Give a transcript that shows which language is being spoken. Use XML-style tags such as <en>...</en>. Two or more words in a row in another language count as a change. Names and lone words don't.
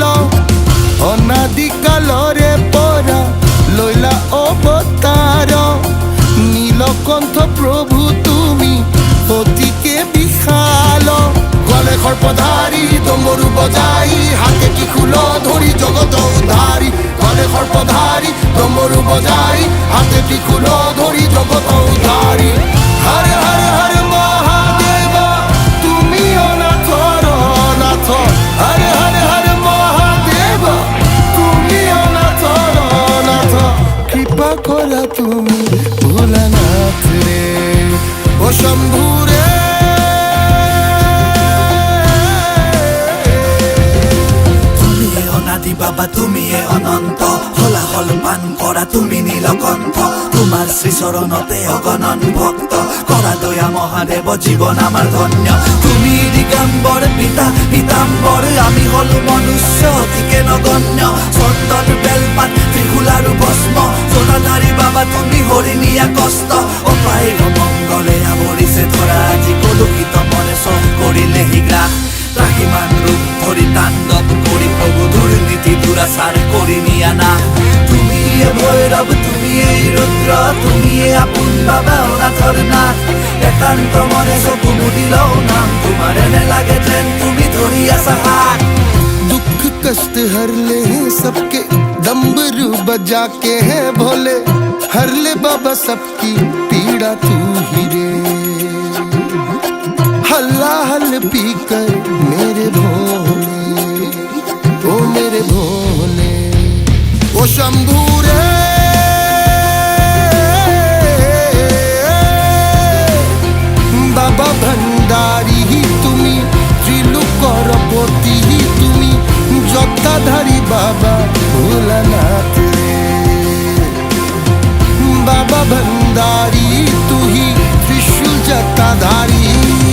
<as>অনাদি কালরে পরা লইলা অবতার, নীলকণ্ঠ প্রভু তুমি অতিকে বিশাল। গলে সর্পধারী ডমরু বজাই, হাতে ত্রিশূল ধরি জগত উদ্ধারি। গলে সর্পধারী ডমরু বজাই, হাতে ত্রিশূল ধরি জগত উদ্ধারি। হরে হরে হরে মহাদেব তুমি অনাথর অনাথ, হরে হরে হরে মহাদেব তুমি অনাথর অনাথ, কৃপা করা তুমি ভোলানাথ রে, ও শম্ভু রে। বাবা তুমি অনন্ত, হলাহল পান করা তুমি নীলকণ্ঠ, তোমার শ্রীচৰণতে অগণন ভক্ত, কৰা দয়া মহাদেৱ জীবন আমাৰ ধন্য। তুমি দিগম্বৰ পিতা পিতাম্বৰ, আমি হলো মনুষ্য অতিকে নগণ্য। চন্দন বেলপাত ত্ৰিশূল আৰু ভস্ম, জটাধাৰী বাবা তুমি হৰিণীয়া কষ্ট। অপায় মংগলে আৱৰিছে ধৰা, আজি কলুষিত মনে চব কৰিলে হিগ্ৰাস। ত্ৰাহিমাম ৰূপ ধৰি তাণ্ডৱ কৰি প্ৰভু দুৰ্নীতি দুৰাচাৰ কৰি নিয়া না। তুমিয়ে ভৈৰৱ তুমিয়ে ৰুদ্ৰ, তুমিয়ে আপোন বাবা অনাথৰ নাথ। একান্ত মনে চকু মুদি লও নাম তোমাৰ, এনে লাগে যেন তুমি ধৰি আছা হাত।</as> <hi>दुख कष्ट हर ले हैं सबके, डमरू बजा के हैं भोले, हर ले बाबा सबकी पीड़ा तू ही रे। हल्ला हल पी कर मेरे भोले, ओ मेरे भोले, ओ शंभू रे। बाबा भंडारी</hi> <as>তুমি, ত্রিলোকরপতি তুমি, জটাধারী বাবা ভোলানাথ রে।</as> <hi>बाबा भंडारी तू ही, त्रिशूल जटाधारी,</hi>